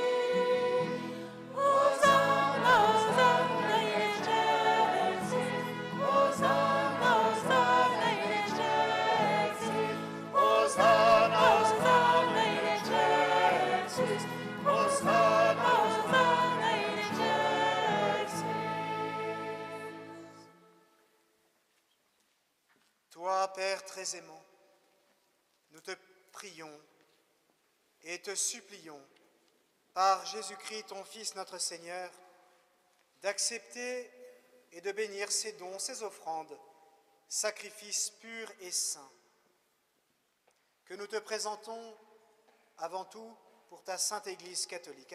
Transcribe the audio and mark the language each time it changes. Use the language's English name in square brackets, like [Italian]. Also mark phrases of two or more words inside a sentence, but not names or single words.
[Latin] Hosanna, Hosanna in excelsis, Hosanna, Hosanna in excelsis, Hosanna, Hosanna in excelsis, Hosanna, Hosanna in excelsis. [French] Toi, Père très aimant, nous te prions et te supplions, par Jésus-Christ, ton Fils, notre Seigneur, d'accepter et de bénir ces dons, ces offrandes, sacrifices purs et saints, que nous te présentons avant tout pour ta sainte Église catholique.